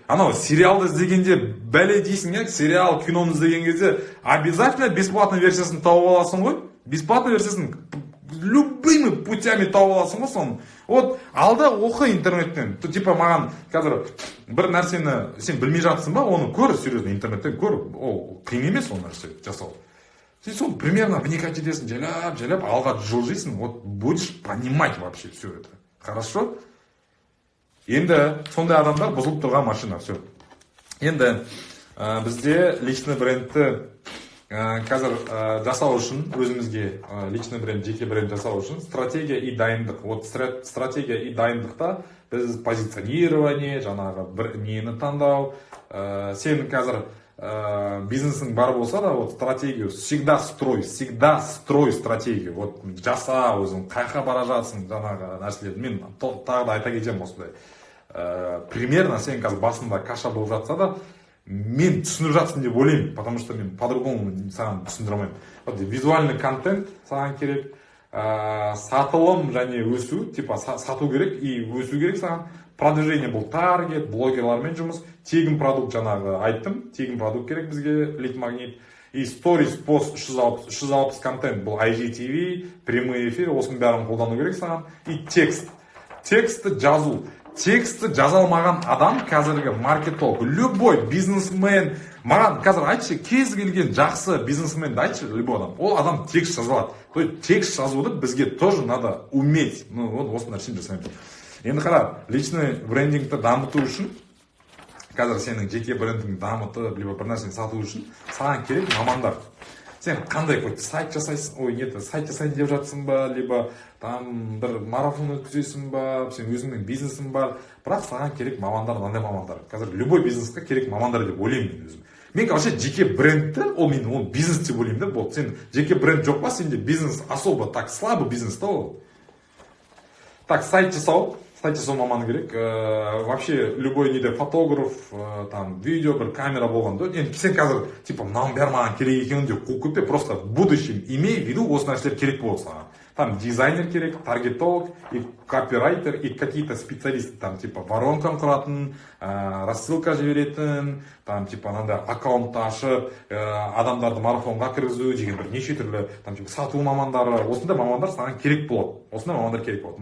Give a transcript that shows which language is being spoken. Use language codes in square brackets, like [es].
[kk] Анау сериалды іздегенде бәле дейсің, сериал, киноны іздеген кезде [ru] обязательно бесплатный [kk] версиясын тауып аласың ғой. Бесплатный версиясын [ru] любыми путями [kk] тауып аласың ғой соны. Вот алда оқы интернеттен. Типа маған қазір бір нәрсені сен білмей жатсың ба, оны көр, [ru] серьезно, [kk] интернеттен көр. Ол қиын емес ол нәрсе жасау. Сен соны примерно вникать етесің, жалап, алға жылжисың, [ru] вот будешь понимать вообще все это. Хорошо? [kk] Енді сондай адамдар бұзылып тұрған машина, [ru] все. [kk] Енді бізде личный брендті қазір жасау үшін, өзімізге личный бренд, жеке бренд жасау үшін стратегия и дайындық. Вот стратегия и дайындықта біз позиционирование, жаңағы бір нені таңдау. Сен қазір бизнесің бар болса да, [ru] вот стратегию всегда строй стратегию. [kk] Вот жаса өзің, қайқа бара жатсың жаңағы нәрселерді. Мен тағы да айта кетемін осындай. Примерно сен қазір басында каша болып жатса да, мен түсініп жатсың деп ойлаймын, [ru] потому что [kk] мен [ru] по-другому [kk] саған түсіндіре алмаймын. Визуальный контент саған керек, сатылым және өсу, типа сату керек и өсу керек саған. Продвижение бұл таргет, блогерлармен жұмыс, тегін продукт жаңағы айттым, тегін продукт керек бізге, лид магнит. И stories, пост 360 контент, бұл IGTV, прямые эфир, осының бәрін қолдану керек саған. И текстті жазу. Текстті жаза алмаған адам қазіргі маркетолог, любой бизнесмен, маған қазір айтшы, кез келген жақсы бизнесменді айтшы, любой адам, ол адам текст жаза алады. То есть текст жазуды бізге [ru] тоже надо уметь. [kk] Осы нәрсені жасаймыз. Енді қара, личный брендингті дамыту үшін, қазір сенің жеке брендіңді дамытып, либо бір нәрсені сату үшін, саған керек мамандар. Сен қандай сайт жасайсың, сайт жасайын деп жатсың ба, либо там бір марафон өткізесің ба, сен өзіңнің бизнесің бар, бірақ саған керек мамандар, мынандай мамандар. Қазір любой бизнесқа керек мамандар деп ойлаймын мен өзім. Мен вообще жеке брендті, ол бизнес деп ойлаймын да, болды. Сен жеке бренд жоқ па, сенде бизнес [ru] особо так слабый [kk] бизнес та ол. Так, сайт жасау маманы керек. Вообще любой неде фотограф, там видео, бір камера болғанда, енді сен қазір типа мынауың бәрі маған керек екенін деп қуып кетпе, [ru] просто в будущем имей в виду [kk] осы нәрселер керек болады саған. Там дизайнер керек, таргетолог, и копирайтер, и какие-то специалисты, там типа воронканы құратын, рассылка жіберетін, там типа мынандай аккаунтты ашып, адамдарды марафонға кіргізу деген бір неше түрлі, там типа сату мамандары, осындай мамандар саған керек болады. Осындай мамандар керек болады.